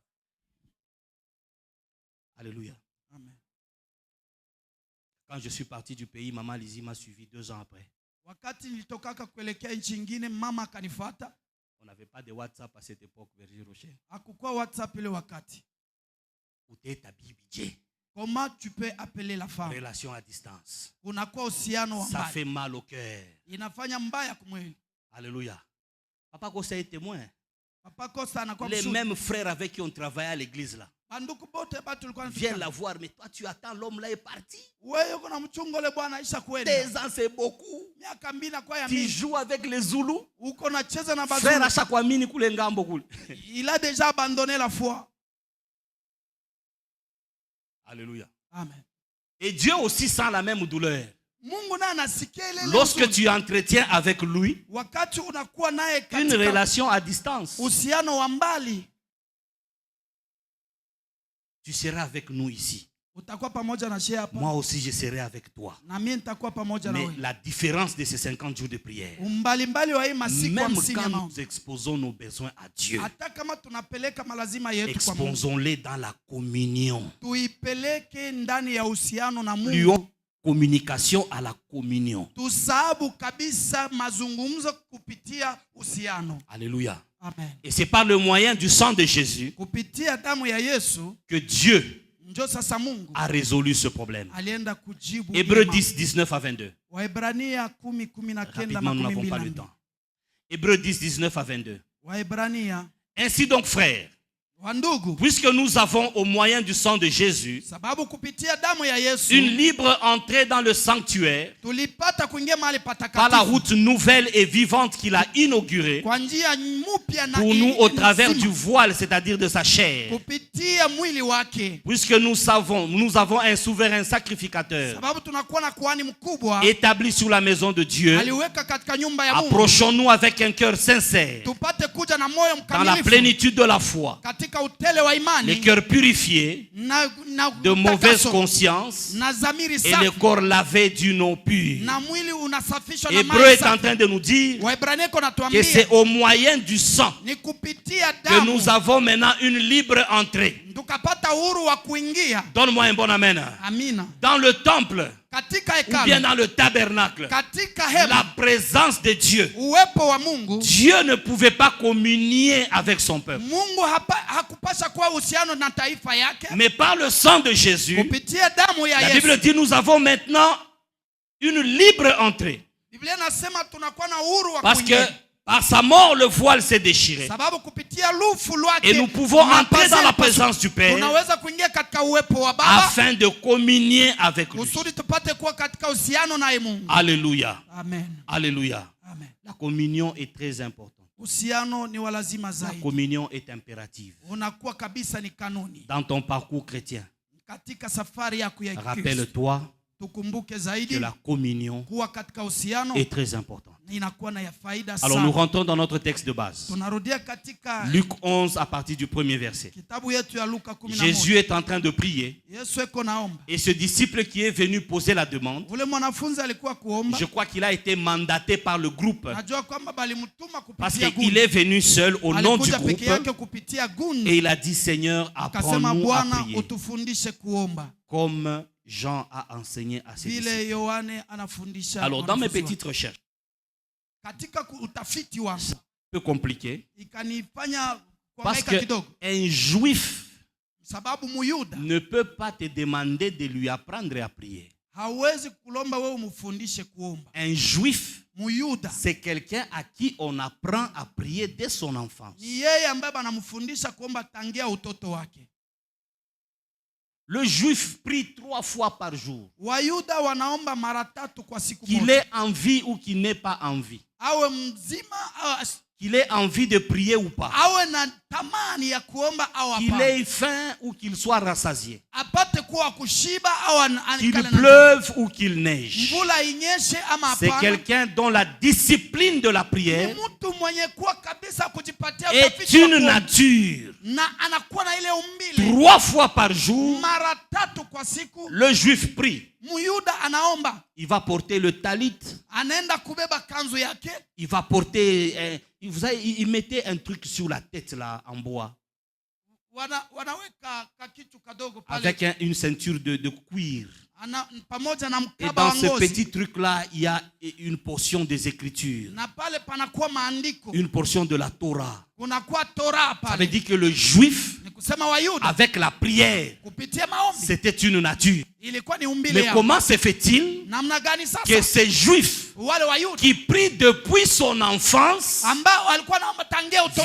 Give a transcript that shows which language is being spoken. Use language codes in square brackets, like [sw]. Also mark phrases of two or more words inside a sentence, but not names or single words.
[fr] Alléluia. Amen. Quand je suis parti du pays, Maman Lizzie m'a suivi 2 ans après. [sw] Wakati nilitokaka kuelekea nchi nyingine, mama akanifuata. [fr] On n'avait pas de WhatsApp à cette époque, Verger Rocher. [sw] Hakukuwa WhatsApp ile wakati. [fr] Où t'es ta Bible? Comment tu peux appeler la femme? Relation à distance. [sw] Unakuwa uhusiano wa [fr] Ça [sw] mbali, [fr] fait mal au cœur. [sw] inafanya mbaya kumwili. [fr] Alléluia. Papa Kosa est témoin. [sw] Papa Kosa anakuwa [fr] Les [sw] mshuhuda. [fr] mêmes frères avec qui on travaillait à l'église là. [sw] Banduku bote batu tulikuwa [fr] Viens [sw] nafika. [fr] la voir, mais toi tu attends, l'homme là est parti. [sw] Wewe uko na mchungo le bwana aisha kwenda. [fr] 2 ans c'est beaucoup. [sw] Miaka mbili na kwa ya [fr] Tu [sw] mingi. [fr] joues avec les Zoulous. [sw] Uko nacheza na [fr] Frère [sw] bazulu. [fr] à chaque fois [sw] mini kule ngambo kule. [fr] Il a déjà abandonné la foi. Alléluia. Amen. Et Dieu aussi sent la même douleur. [sw] Mungu naye anasikia ile [fr] Lorsque [sw] huzuni. [fr] tu entretiens avec lui [sw] Wakati unakuwa naye [fr] une [sw] katika [fr] relation à distance, [sw] uhusiano wa mbali, [fr] tu seras avec nous ici. [sw] utakuwa pamoja na shia hapa, [fr] Moi aussi, je serai avec toi. [sw] na mimi nitakuwa pamoja na [fr] Mais [sw] wewe. [fr] la différence de ces 50 jours de prière, [sw] Mbalimbali wa hii masiku [fr] même [sw] 50 ya [fr] quand [sw] maombi, [fr] nous exposons nos besoins à Dieu, [sw] hata kama tunapeleka malazima yetu kwa Mungu, [fr] exposons-les dans la communion. [sw] tuipeleke ndani ya uhusiano na [fr] Lions [sw] Mungu. [fr] communication à la communion. [sw] Tusahabu kabisa mazungumzo kupitia uhusiano. [fr] Alléluia. Amen. Et c'est par le moyen du sang de Jésus [sw] Kupitia damu ya Yesu [fr] que Dieu [sw] njo sasa Mungu [fr] a résolu ce problème. [sw] alienda kujibu. [fr] Hébreux 10, 19 à 22. [sw] Waebrania 10:19 [fr] Rapidement, nous n'avons pas le temps. Hébreux 10, 19 à 22. [sw] Waebrania, [fr] Ainsi donc, frères, [sw] wandugu, [fr] puisque nous avons au moyen du sang de Jésus [sw] sababu kupitia damu ya Yesu [fr] une libre entrée dans le sanctuaire [sw] tulipata kuingia mahali [fr] par la [sw] patakatifu [fr] route nouvelle et vivante qu'il a inaugurée [sw] kwa njia mpya na [fr] pour nous au travers [sw] nzima, [fr] du voile, c'est-à-dire de sa chair. [sw] kupitia mwili wake, [fr] Puisque nous avons un souverain sacrificateur [sw] sababu tunakuwa na kuhani mkubwa [fr] établi sur la maison de Dieu, [sw] aliweka katika nyumba ya Mungu. [fr] approchons-nous avec un cœur sincère, [sw] Tupate kuja na moyo [fr] dans la [sw] mkamilifu [fr] plénitude de la foi, [sw] katika utele wa [fr] les [sw] imani [fr] cœurs purifiés [sw] na [fr] de mauvaise [sw] utakaso, [fr] conscience [sw] na zamiri [fr] et [sw] safi, [fr] les corps lavés d'une eau pure. [sw] na mwili unasafishwa na [fr] Hébreu [sw] maji [fr] est en [sw] safi. [fr] train de nous dire [sw] Waebrania iko [fr] que [sw] natuambia [fr] c'est au moyen du sang [sw] ni kupitia [fr] que [sw] damu [fr] nous avons maintenant une libre entrée. [sw] tukapata uhuru wa kuingia. [fr] Donne-moi un bon amen. [sw] Amina. [fr] Dans le temple [sw] Katika [fr] ou bien [sw] hekalu, [fr] dans le tabernacle, [sw] katika [fr] la [sw] hema, [fr] présence de Dieu. [sw] uwepo wa Mungu. [fr] Dieu ne pouvait pas communier avec son peuple. [sw] Mungu hakupasha kuwa uhusiano na taifa yake. [fr] Mais par le sang de Jésus, [sw] Kupitia damu ya [fr] la [sw] Yesu, [fr] Bible dit nous avons maintenant une libre entrée. [sw] Biblia inasema tunakuwa na uhuru wa [fr] Parce que [sw] kuingia. [fr] par sa mort, le voile s'est déchiré. [sw] Sababu kupitia lufu lwake [fr] Et nous pouvons entrer dans la présence du Père [sw] tunaweza kuingia katika uwepo wa Baba [fr] afin de communier avec lui. [sw] kusudi tupate kuwa katika uhusiano naye Mungu. [fr] Alléluia. Amen. Alléluia. Amen. La communion est très importante. [sw] Uhusiano ni wa lazima [fr] La [sw] zaidi. [fr] communion est impérative. [sw] Unakuwa kabisa ni kanuni [fr] Dans ton parcours chrétien, [sw] katika safari yako ya Kristo. [fr] rappelle-toi [sw] Tukumbuke [fr] que [sw] zaidi [fr] la communion [sw] kuwa katika uhusiano [fr] est très importante. [sw] inakuwa na ya faida [fr] Alors nous [sw] sana. [fr] rentrons dans notre texte de base. [sw] Tunarudia katika [fr] Luc 11 à partir du premier verset. [sw] kitabu yetu ya Luka 11. [fr] Jésus est en train de prier [sw] Yesu eko naomba. [fr] et ce disciple qui est venu poser la demande, [sw] Ule mwanafunzi alikuwa kuomba. [fr] je crois qu'il a été mandaté par le groupe [sw] Najua kwamba balimtuma [fr] parce [sw] kupitia [fr] qu'il est venu seul au nom du [sw] alikuja peke [fr] groupe [sw] yake kupitia gundi. [fr] et il a dit Seigneur, [sw] Akasema [fr] apprends-nous à [sw] Bwana [fr] prier [sw] utufundishe kuomba [fr] comme Jean a enseigné à ses [sw] vile [fr] disciples. [sw] Yohane anafundisha. [fr] Alors dans mes [sw] wanafunzi [fr] petites recherches, [sw] katika utafiti wangu [fr] un peu compliqué [sw] ikanifanya [fr] parce [sw] kuhangaika kidogo, [fr] qu'un juif [sw] sababu Muyuda [fr] ne peut pas te demander de lui apprendre à prier. [sw] hawezi kulomba wewe umfundishe kuomba. [fr] Un juif, [sw] Muyuda [fr] c'est quelqu'un à qui on apprend à prier dès son enfance. [sw] ni yeye ambaye banamfundisha kuomba tangia utoto wake. [fr] Le juif prie 3 fois par jour. [sw] Wayuda wanaomba mara 3 kwa siku [fr] Qu'il [sw] moja. [fr] ait envie ou qu'il n'ait pas envie. [sw] Awe mzima [fr] Qu'il ait envie de prier ou pas. [sw] awe na tamani ya kuomba au [fr] Qu'il [sw] hapana. [fr] ait faim ou qu'il soit rassasié. [sw] Apate kuwa kushiba au [fr] Qu'il [sw] anikale na [fr] pleuve ou qu'il neige. [sw] mvula inyeshe ama [fr] C'est [sw] hapana. [fr] quelqu'un dont la discipline de la [sw] Ni [fr] prière [sw] mtu mwenye kuwa kabisa kujipatia [fr] est [sw] utafiti wa [fr] une [sw] kuomba. [fr] nature. [sw] Na anakuwa na ile umbile [fr] 3 fois par jour, [sw] mara 3 kwa siku. [fr] le juif prie. [sw] Muyuda anaomba, [fr] Il va porter le talit. anaenda kubeba kanzu yake, Il va porter... vous savez, il mettait un truc sur la tête là, en bois. [sw] wanaweka kakitu kadogo pale [fr] Avec une ceinture de cuir. [sw] pamoja na [fr] Et [sw] mkaba [fr] dans [sw] wa [fr] ce [sw] ngozi. [fr] petit truc-là, il y a une portion des Écritures. [sw] Na pale panakuwa maandiko, [fr] Une portion de la Torah. [sw] kunakuwa Torah [fr] Ça veut [sw] pale. [fr] dire que le juif, [sw] Ni kusema Wayuda [fr] avec la prière, [sw] kupitia maombi [fr] c'était une nature. [sw] ilikuwa ni umbile [fr] Mais [sw] yao. [fr] comment se fait-il [sw] Namna gani [fr] que [sw] sasa [fr] ces juifs [sw] wale Wayuda [fr] qui prient depuis son enfance [sw] ambao walikuwa naomba tangia utoto